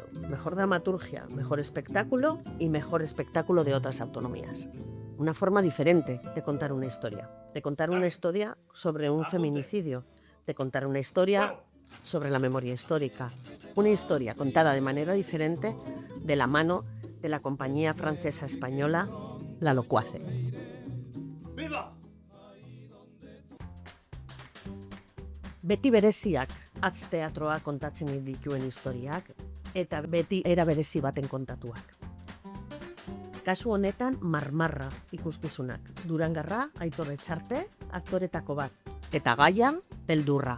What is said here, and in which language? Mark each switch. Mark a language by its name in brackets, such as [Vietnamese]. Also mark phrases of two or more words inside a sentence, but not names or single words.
[Spanish] Mejor dramaturgia, mejor espectáculo y mejor espectáculo de otras autonomías. Una forma diferente de contar una historia sobre un feminicidio, de contar una historia sobre la memoria histórica, una historia contada de manera diferente de la mano de la compañía francesa española La Locuace. [Basque] Beti bereziak hatz teatroa kontatzen dituen historiak eta beti era berezi baten kontatuak. Kasu honetan Marmarra ikuskizunak, Durangarra Aitor Etxarte aktoretako bat, eta gaia beldurra.